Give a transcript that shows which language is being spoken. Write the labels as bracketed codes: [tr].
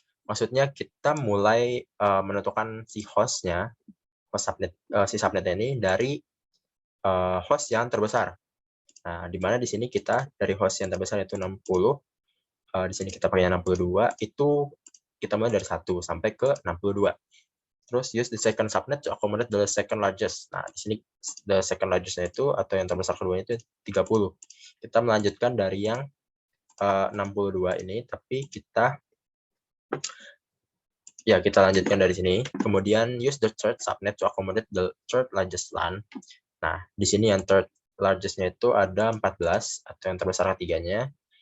[id] Maksudnya kita mulai menentukan si hostnya, si subnet ini dari host yang terbesar. Nah, di mana di sini kita dari host yang terbesar itu 60, di sini kita pakai 62, itu kita mulai dari 1 sampai ke 62. [en] Terus use the second subnet to accommodate the second largest. [id] Nah, di sini the second largest itu atau yang terbesar keduanya itu 30. Kita melanjutkan dari yang 62 ini, tapi kita lanjutkan dari sini. [en] Kemudian use the third subnet to accommodate the third largest LAN. [id] Nah, di sini yang third largest-nya itu ada 14 atau yang terbesar ketiganya.